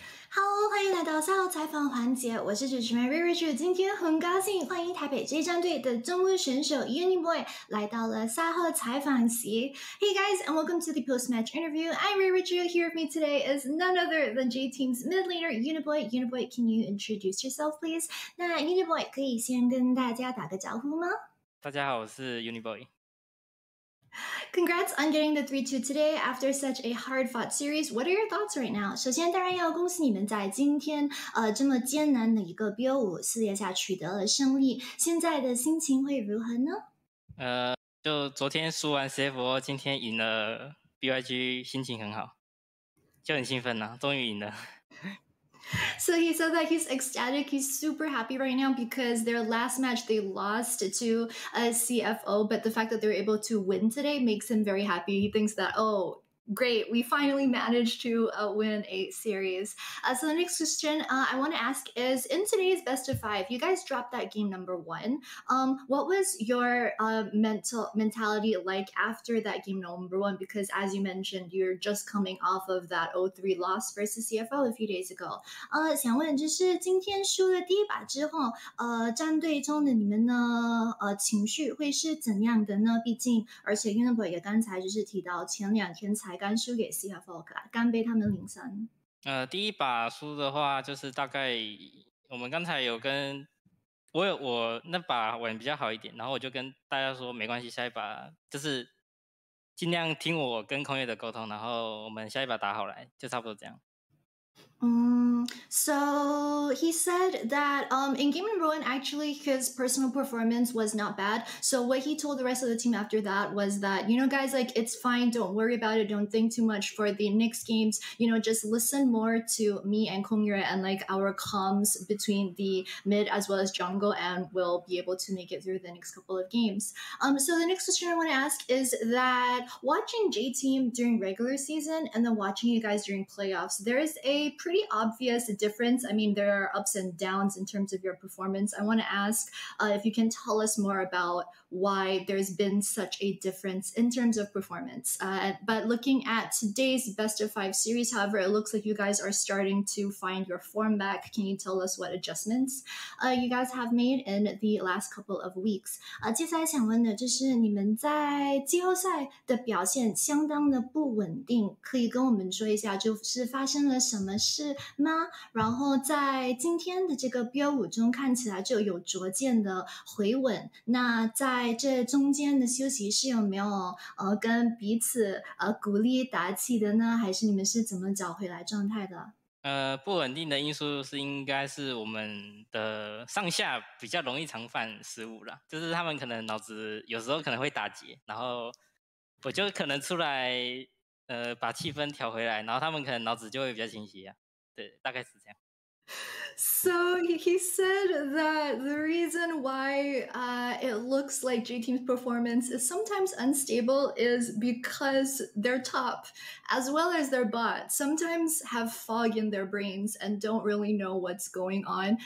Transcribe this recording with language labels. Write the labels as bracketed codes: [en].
[zh] Hello， 欢迎来到赛后采访环节，我是主持人 Reirachu。今天很高兴欢迎台北这一战队的中路选手 Uniboy 来到了赛后采访席。 [en] Hey guys, and welcome to the post-match interview. I'm Reirachu. Here with me today is none other than J Team's mid laner Uniboy. Uniboy, can you introduce yourself, please? [zh] 那 Uniboy 可以先跟大家打个招呼吗？大家好，我是 [en] Uniboy。Congrats on getting the 3-2 today after such a hard-fought series. What are your thoughts right now? [zh] 首先，当然要恭喜你们在今天这么艰难的一个 BO5 4列下取得了胜利。现在的心情会如何呢？就昨天输完 CFO， 今天赢了 BYG， 心情很好，就很兴奋终于赢了。 [en] So he said that he's ecstatic. He's super happy right now because their last match they lost to CFO, but the fact that they were able to win today makes him very happy. He thinks that, oh, great, we finally managed to win a series. So the next question I want to ask is, in today's best of 5, you guys dropped that game number 1. What was your mentality like after that game number 1? Because as you mentioned, you're just coming off of that 0-3 loss versus CFO a few days ago. [zh] 想问就是今天输了第一把之后，战队中的你们呢，情绪会是怎样的呢？毕竟，而且 Uniboy 也刚才就是提到前2天才刚输给 CFO， 刚被他们0-3。第一把输的话，就是大概我们刚才有跟我那把玩比较好一点，然后我就跟大家说没关系，下一把就是尽量听我跟空月的沟通，然后我们下一把打好来，就差不多这样。 [en] So he said that in game number 1, actually his personal performance was not bad. So what he told the rest of the team after that was that, guys, like, it's fine. Don't worry about it. Don't think too much for the next games. Just listen more to me and Kongyure and like our comms between the mid as well as jungle, and we'll be able to make it through the next couple of games. So the next question I want to ask is that watching J Team during regular season and then watching you guys during playoffs, there is a pretty obvious difference. I mean, there are ups and downs in terms of your performance. I want to ask if you can tell us more about why there's been such a difference in terms of performance. But looking at today's best of 5 series, however, it looks like you guys are starting to find your form back. Can you tell us what adjustments you guys have made in the last couple of weeks? [zh] 接下来想问的就是你们在季后赛的表现相当的不稳定，可以跟我们说一下就是发生了什么事吗？然后在今天的这个 BO5 中看起来就有逐渐的回稳，那在这中间的休息是有没有跟彼此鼓励打气的呢？还是你们是怎么找回来状态的？不稳定的因素是应该是我们的上下比较容易常犯失误啦，就是他们可能脑子有时候可能会打结，然后我就可能出来把气氛调回来，然后他们可能脑子就会比较清晰啊。对，大概是这样。 [en] So he said that the reason why it looks like J Team's performance is sometimes unstable is because their top, as well as their bot, sometimes have fog in their brains and don't really know what's going on.